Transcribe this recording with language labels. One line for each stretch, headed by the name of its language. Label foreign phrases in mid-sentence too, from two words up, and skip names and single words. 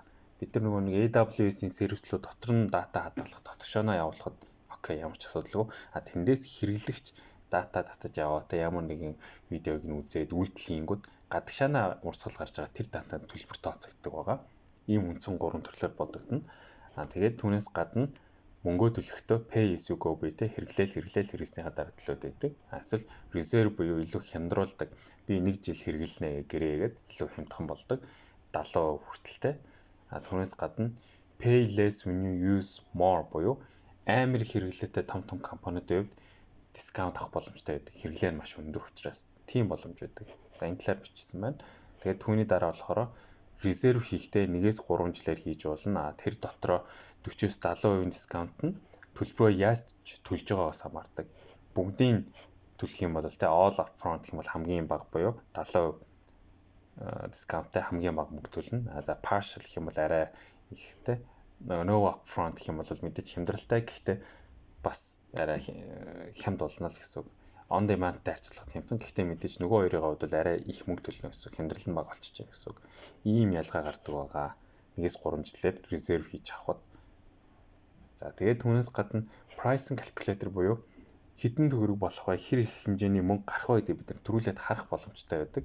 Mongolian: Бид нар нөгөө нэг AWS-ийн сервислүүд дотор нь дата хадгалах, дотгошооноо явуулахад окей ямар ч асуудалгүй. Тэндээс хэрэглэгч дата татаж яваатай ямар нэгэн видеог нь үзээд үйлдэлингүүд гадагшаанаа урсгал гарч байгаа тэр датанд төлбөр тооцогддог байгаа. Ийм үндсэн 3 төрлөөр бодогдно. Тэгээд түүнээс гадна мөнгө төлөхдөө
English: pay as you go
Mongolian: буюу хэрэглэснийхаа дараа төлөөд байдаг. Эсвэл reserve буюу илүү хямдруулдаг. Би 1 жил хэрэглэнэ гэрээгээд илүү хямдхан болдог. 70% хүртэлтэй. Түүнээс гадна
English: pay less when you use more
Mongolian: буюу амар хэрэглээтэй том компаниудын хувьд дискаунт авах боломжтой байдаг. Хэрэглээ нь маш өндөр учраас тийм боломж байдаг. За энэ талаар бичсэн байна. Тэгээд түүний дараа болохоор резерв хийхдээ 1-3 жилээр хийж болно. Тэр дотроо 40-70% дискаунт нь төлбөрөө яаж төлж байгаагаас хамаардаг. Бүгдийн төлөх юм бол тэ
English: all upfront
Mongolian: гэх юм бол хамгийн бага буюу 70% дискаунттай хамгийн бага мөнгө төлнө. За partial гэх юм бол арай ихтэй.
English: No upfront
Mongolian: гэх юм бол мэдээж хямдралтай гэхдээ бас арай хямд болно л гэсэн үг.
English: On demand-
Mongolian: тай харьцуулахад хямдхан гэхдээ мэдээж нөгөө хоёрын хувьд бол арай их мөнгө төлнө гэсэн үг. Хямдрал нь бага болчихж байгаа гэсэн үг. Ийм ялгаа гардаг байгаа. 1-3 жилээр резерв хийж авахд. За тэгээд түүнээс гадна
English: pricing calculator
Mongolian: буюу хэдэн төгрөг болох вэ, хэр их хэмжээний мөнгө гарах вэ гэдэг бид нар төрүүлээд харах боломжтой байдаг.